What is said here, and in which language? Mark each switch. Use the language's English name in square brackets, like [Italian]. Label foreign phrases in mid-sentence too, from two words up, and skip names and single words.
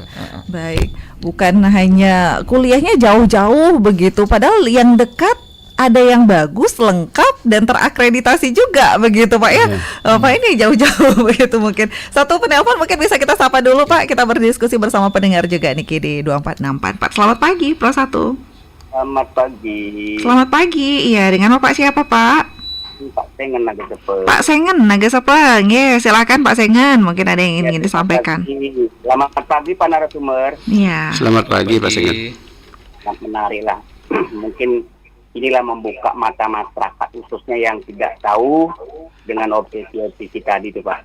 [Indonesian] Baik, bukan hanya kuliahnya jauh-jauh begitu, padahal yang dekat ada yang bagus, lengkap dan terakreditasi juga begitu Pak ya. Pak ini jauh-jauh begitu mungkin. Satu penelpon mungkin bisa kita sapa dulu Pak. Kita berdiskusi bersama pendengar juga nih di 2464. Pak, selamat pagi Pro 1. Selamat pagi. Selamat pagi. Iya, dengan Bapak siapa Pak? Pak Sengen Naga Sepeng. Pak Sengen Naga Sepeng. Ya, silakan Pak Sengen. Mungkin ada yang ingin disampaikan. Selamat pagi Pak narasumber. Iya. Selamat pagi Pak Sengen. Sangat menarik lah. Mungkin inilah membuka mata masyarakat khususnya yang tidak tahu dengan obsesi tadi itu Pak.